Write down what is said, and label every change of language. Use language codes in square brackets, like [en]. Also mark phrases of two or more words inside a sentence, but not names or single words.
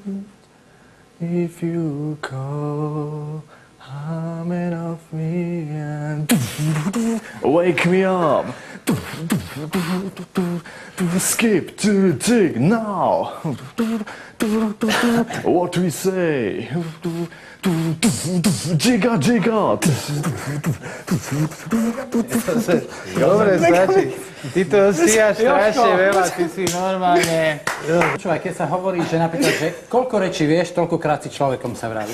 [en] If you call, humming of me and wake me up. Skip to the dig now. What we say? Jigga, jigga. [sk] Dobre, stačí. Ty to stíhaš strašne veľa, ty si normálne... Počúvaj, keď sa hovorí, že napríklad, že koľko rečí vieš, toľkokrát si človekom sa vraví.